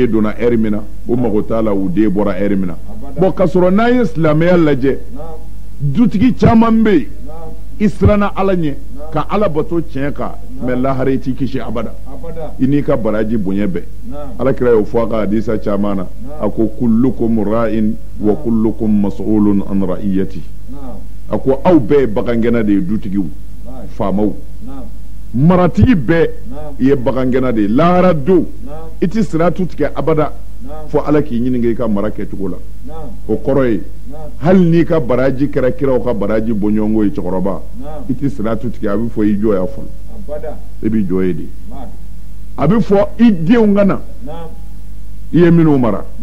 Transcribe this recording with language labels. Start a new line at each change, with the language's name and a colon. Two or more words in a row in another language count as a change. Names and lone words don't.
Bambara: donna heure min na u mago t'a la u den bɔra heure min na bon ka sɔrɔ n'an ye silamɛya lajɛ dutigi caman bɛ yen i siranna ala ɲɛ ka ala bato tiɲɛ kan mais lahara i t'i kisi abada i n'i ka baraji bonya bɛɛ ala kira y'o fɔ a ka hadisa caman na a ko
Arabic: كلكم راع و كلكم مسؤول عن رعيته
Bambara: a ko aw bɛɛ ye bagangɛnna de ye dutigiw faamaw maratigi bɛɛ i ye bagangɛnna de ye lahara don i tɛ siratu tigɛ abada fo ala k'i ɲininka i ka mara kɛcogo la o kɔrɔ ye hali n'i ka baraji kɛra kiraw ka baraji bɔɲɔgɔnko ye cɛkɔrɔba i tɛ siratu tigɛ a bɛ fɔ i jɔ ya fɔlɔ i b'i jɔ ye de a bɛ fɔ i denw ka na i ye minnu mara